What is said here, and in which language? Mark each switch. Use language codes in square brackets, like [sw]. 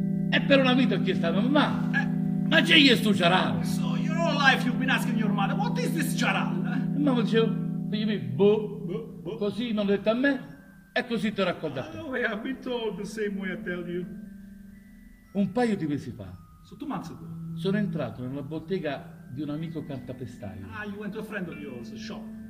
[it] E per una vita ho chiesto a mamma. Ma c'è questo Ucharal? [en] So, your whole life you've been asking your mother, what is this Ucharal? [it] Mamma diceva, dimmi, boh. Così mi hanno detto a me, e così ti ho raccontato. [en] Oh, yeah, I've been told the same way I tell you. [it] Un paio di mesi fa. [en] So, 2 months ago. [it] Sono entrato nella bottega di un amico cartapestaio. [en] Ah, you went to a friend of yours, shop.